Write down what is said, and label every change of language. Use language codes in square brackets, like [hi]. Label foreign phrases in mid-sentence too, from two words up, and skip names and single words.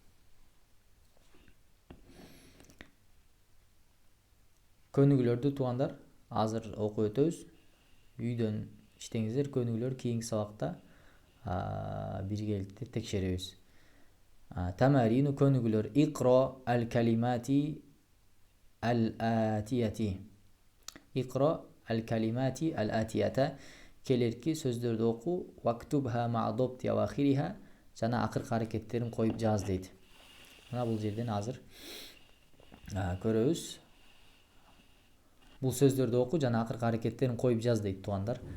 [ky] Көнүгүүлөрдү туугандар азыр окуп өтөбүз. Үйдөн иштеңиздер, көнүгүүлөр кийинки сабакта биргеликте текшеребиз. [ar] Тамарину көнүгүүлөр. اقرأ الكلمات الآتية. اقرأ الكلمات الآتية. [ky] Келерки сөздөрдү оку. [ar] واكتبها مع ضبط أواخرها. [ky] Жана акыркы аракеттерин коюп жаз дейт. Мына бул жерден азыр көрөбүз. Бул сөздөрдү оку жана акыркы аракеттерин коюп жаз дейт туугандар.